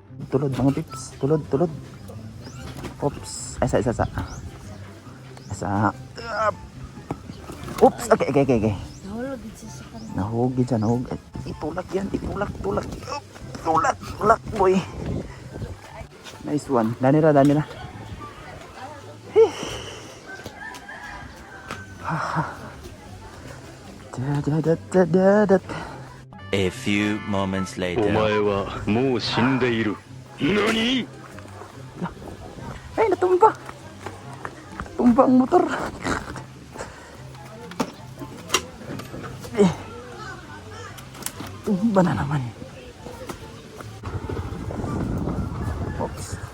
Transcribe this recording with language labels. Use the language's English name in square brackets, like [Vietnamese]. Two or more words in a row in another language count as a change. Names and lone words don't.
[Filipino] tulod mga pips. Tulod. Oops. Isa. Oops. Okay. Nahulog din siya sa kanila. Nahug. Itulak yan. Tulak. Tulak boy. [English] Nice one. Danira. A few moments later. [Japanese] お前はもう死んでいる。何？ [Filipino] Ay, natumba. Tumba ang motor. Tumba na naman. Oops.